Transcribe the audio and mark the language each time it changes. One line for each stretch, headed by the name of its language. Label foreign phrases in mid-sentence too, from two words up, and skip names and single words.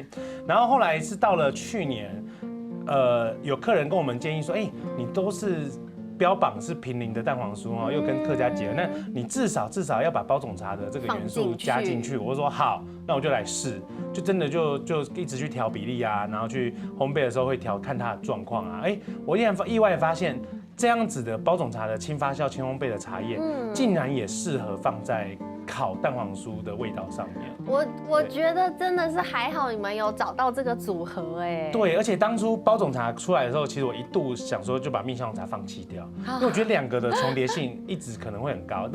Chinese: 然後後來是到了去年，有客人跟我們建議說，你都是標榜是平林的蛋黃酥哦，又跟客家結合，那你至少要把包種茶的這個元素加進去。我說好，那我就來試，就真的就一直去調比例啊，然後去烘焙的時候會調看它的狀況啊。我意外發現这样子的包种茶的轻发酵、轻烘焙的茶叶，竟然也适合放在烤蛋黄酥的味道上面。我觉得真的是还好，你们有找到这个组合哎。对，而且当初包种茶出来的时候，其实我一度想说就把蜜香红茶放弃掉，因为我觉得2个的重叠性一直可能会很高。